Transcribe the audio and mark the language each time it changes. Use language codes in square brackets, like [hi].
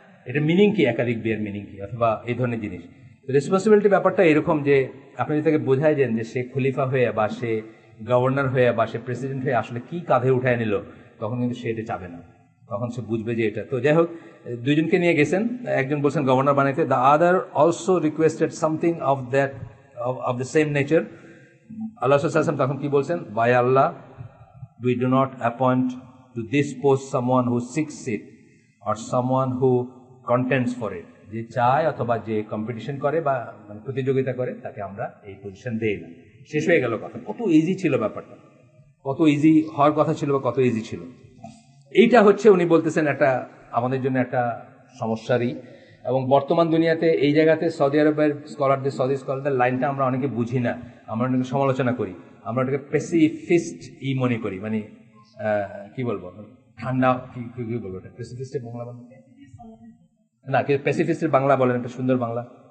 [bn] এটা মিনিং কি, একাধিক বিয়ের মিনিং কি, অথবা এই ধরনের জিনিস। রেসপন্সিবিলিটি ব্যাপারটা এরকম যে আপনি যদি তাকে বোঝাই দেন যে সে খলিফা হয়ে বা সে গভর্নর হয়ে বা সে প্রেসিডেন্ট হয়ে আসলে কি কাঁধে উঠায় নিল, তখন কিন্তু সে এটা চাবে না, তখন সে বুঝবে যে এটা। তো যাই হোক, দুইজনকে নিয়ে গেছেন, একজন বলছেন গভর্নর বানাইতে, [en] The other also requested something of that of the same nature. [bn] আল্লাহ সাল্লাল্লাহু আলাইহি ওয়াসাল্লাম তখন কি বলছেন, [en] By আল্লাহ, we do not appoint to this post someone who seeks it or someone who contends for it. [bn] যে চায় অথবা যে কম্পিটিশন করে বা মানে প্রতিযোগিতা করে, তাকে আমরা এই পজিশন দেই না। শেষ হয়ে গেল কথা। কত ইজি ছিল ব্যাপারটা, কত ইজি হওয়ার কথা ছিল বা কত ইজি ছিল। এইটা হচ্ছে উনি বলতেছেন একটা আমাদের জন্য একটা সমস্যারই, এবং বর্তমান দুনিয়াতে এই জায়গাতে সৌদি আরবের স্কলারদের, সৌদি স্কলারদের লাইনটা আমরা অনেকে বুঝি না, আমরা অনেকে সমালোচনা করি, আমরা ওটাকে পেসিফিস্ট মনে করি, মানে কি বলবো, ঠান্ডা কি বলবো, এটা পেসিফিস্টের বাংলা বলেন না, পেসিফিস্টের বাংলা বলেন, একটা সুন্দর বাংলা।